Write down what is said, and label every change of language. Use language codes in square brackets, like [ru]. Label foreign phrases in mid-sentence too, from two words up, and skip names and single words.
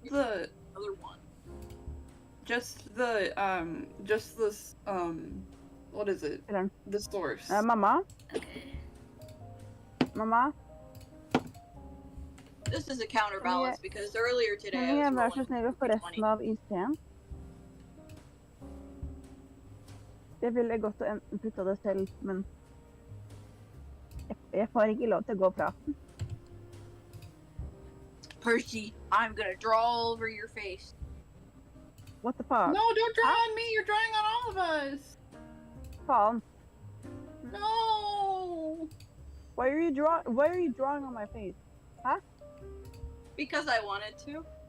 [en] the, Another one. just this, what is it? Ilan? The source. Mama? Okay. Mama? This is a counterbalance because earlier today [sv] Kan [en] I [sv] ni [en] was [sv] vara så [en] rolling [sv] snill och få [en] 20. [sv] resten av isen? [no] Jeg ville gått og putta det selv, men jeg får ikke lov til å gå fra den. [en] Percy, I'm gonna draw all over your face. What the fuck? No, don't draw on me. You're drawing on all of us. [no] Faen. [en] No. Why are you drawing on my face? Huh? Because I wanted to.